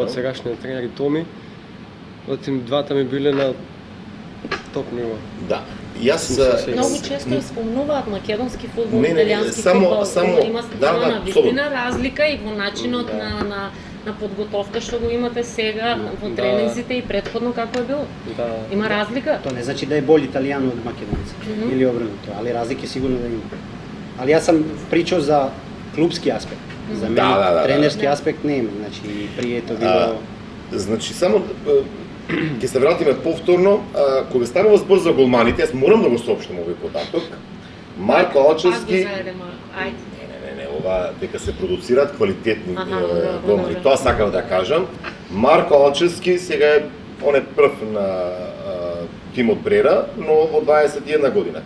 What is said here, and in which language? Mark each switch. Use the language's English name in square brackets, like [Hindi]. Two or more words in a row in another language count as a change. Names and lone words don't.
[Macedonian] од сегашниот тренер и Томи. Отим двата ми биле на топ ниво. Да. Јас Многу често спомнуваат македонски фудбал, Не, не, италијански само- фудбал, има да, на да, вистина разлика и во начинот Да. на подготовка што го имате сега во Да. тренинзите и претходно како е било. Да. Има разлика? [Croatian] To ne znači da je bolji Italijano od Makedonca ili obrnuto, ali razlike sigurno da ima. Ali ja sam pričao za klubski aspekt. Za mene Da. trenerski Da. aspekt nema, znači prije je to bilo... [Macedonian] Значи, само ќе се вратиме повторно, кога станува збор за голманите, јас морам да го соопштам овој податок. Марко Пак го Алчевски, заеде Марко, ајде. не, ова дека се продуцираат квалитетни голмани. добро. Тоа сакам да кажам. Марко Алчевски сега е он е прв на тимот Брера, но во 21 година.